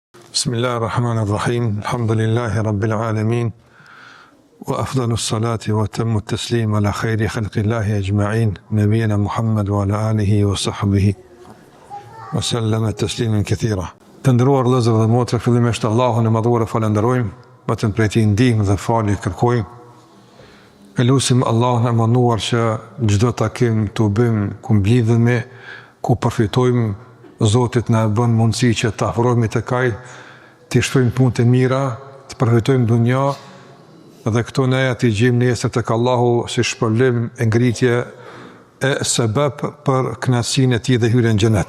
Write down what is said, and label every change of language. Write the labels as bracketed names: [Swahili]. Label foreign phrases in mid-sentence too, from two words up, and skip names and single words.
[Arabic] بسم الله الرحمن الرحيم. الحمد لله رب العالمين. وأفضل الصلاة وأتم التسليم على خير خلق الله أجمعين، نبينا محمد وعلى آله وصحبه وسلم تسليما كثيرا. [Albanian] Të nderuar vëllezër dhe motra, fillimisht Allahun e madhuar e falenderojmë, vetëm prej tij ndihmë dhe falje kërkojmë. Elusim Allahun e manduar që çdo takim të bëjmë ku mblidhemi, ku përfitojmë, Zotit na bën mundësi që të afrohemi tek Ai, të shpëtojmë punë të mira, të përfitojmë dunja dhe këto ne të gjejmë nesër tek Allahu si shpërblim e ngritje e sebeb për kënaqësinë e Tij dhe hyrjen në xhenet.